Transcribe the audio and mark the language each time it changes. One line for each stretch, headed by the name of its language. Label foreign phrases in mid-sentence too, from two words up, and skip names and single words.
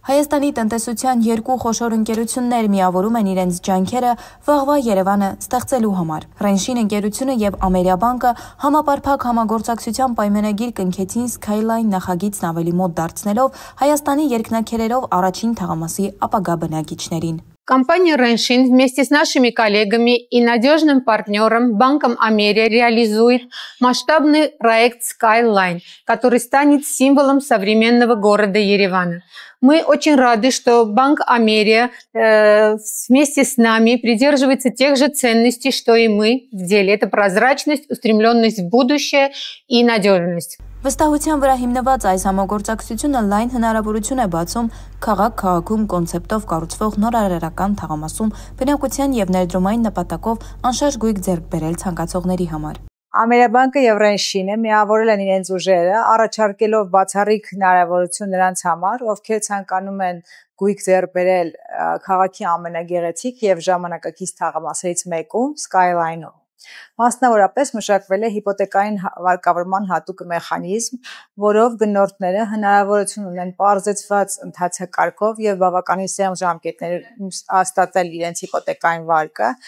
Armenian: Հայաստանի տնտեսության երկու խոշոր ընկերություններ միավորում են իրենց ջանքերը վաղվա Երևանը ստեղծելու համար։ Ռենշին ընկերությունը եւ Ամերիաբանկը համապարփակ համագործակցության պայմանագիր կնքեցին Skyline նախագիծն ավելի մոտ դարձնելով Հայաստանի երկնաքերերով առաջին թաղամասի ապագա բնակիչներին։
Russian: Компания Реншин вместе с нашими коллегами и надежным партнером Банком Америя реализует масштабный проект Skyline, который станет символом современного города Еревана. Мы очень рады, что Банк Америя вместе с нами придерживается тех же ценностей, что и мы в деле. Это прозрачность, устремленность в будущее и надежность.
Armenian: Վստահության վրա հիմնված այս համագործակցությունը լայն հնարավորություն է բացում քաղաք-քաղաքում կոնցեպտով կառուցվող նորարարական թաղամասում բնակության եւ ներդրումային նպատակով անշարժ գույք ձեռք բերել ցանկացողների համար։ Ամերիաբանկը եւ Ռենշինը միավորել են իրենց ուժերը, առաջարկելով բացառիկ հնարավորություն նրանց համար, ովքեր ցանկանում են գույք ձեռք բերել քաղաքի ամենագեղեցիկ եւ ժամանակակից թաղամասերից մեկում Skyline-ում։ Մասնավորապես մշակվել է հիպոթեկային վարկավորման հատուկ մեխանիզմ, որով գնորդները հնարավորություն ունեն պարզեցված ընթացակարգով եւ բավականին սեղմ ժամկետներում ստացել իրենց հիպոթեկային վարկը,